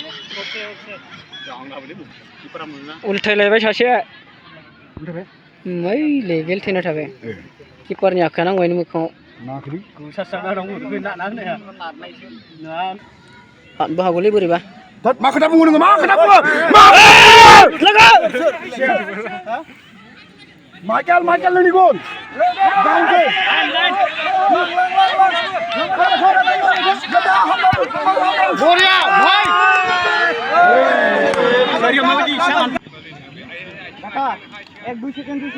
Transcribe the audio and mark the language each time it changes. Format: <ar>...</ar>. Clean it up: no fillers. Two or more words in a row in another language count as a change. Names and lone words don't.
<brx>उल्टे लेबे सासे मै लेभेल थेना थाबे किपारनि आखाना गयनि मोखाङाव नाखरि हानबो हागौलै बोरैबा मा खोथा बुङो नोङो माइकेल नोंनि गल</brx> <hi>बरिया भाई एक 2 सेकंड</hi>